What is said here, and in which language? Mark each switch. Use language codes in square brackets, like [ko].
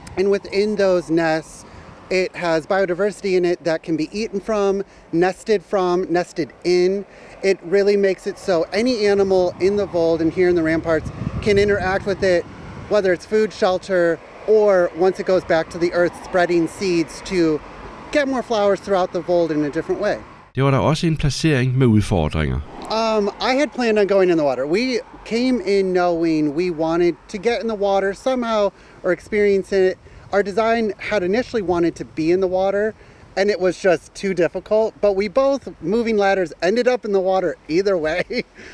[en] And within those nests, it has biodiversity in it that can be eaten from, nested in. It really makes it so any animal in the Vold and here in the Ramparts can interact with it, whether it's food, shelter, or once it goes back to the earth, spreading seeds to get more flowers throughout the Vold in a different way. [da] Det var der også en placering med udfordringer. [en] I had planned on going in the water. We came in knowing we wanted to get in the water somehow or experience it. Our design had initially wanted to be in the water, and it was just too difficult, but we both, moving ladders, ended up in the water either way.